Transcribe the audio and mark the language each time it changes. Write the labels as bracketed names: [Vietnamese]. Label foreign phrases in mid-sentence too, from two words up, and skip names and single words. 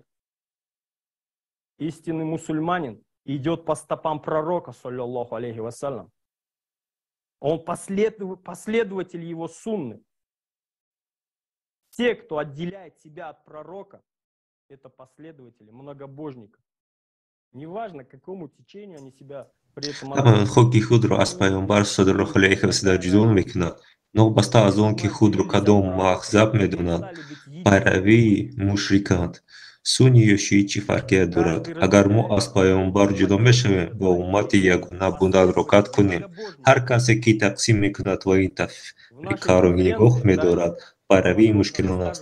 [Russian] Истинный мусульманин идет по стопам пророка, [Arabic] صلى الله عليه وسلم. [Russian] Он последователь его сунны. Те, кто отделяет себя от пророка, это последователи, многобожника. Неважно, к какому течению они себя при этом относят. [Tajik] Хоки худро аз пайғамбар [Arabic] صلى الله عليه وسلم [Tajik] ҷудо мекунад. Нобаста аз он ки худро кадом маҳзаб медонад, пайравии мушриканд. Сунни ё шиӣ чӣ фарқият дорад? Агар мо аз пайғамбар ҷудо мешавем ва уммати ягона бундадро қатъ кунем, ҳар касе ки тақсим мекунад ва ин тафрикаро нигоҳ медорад, пайравии мушкилон аст.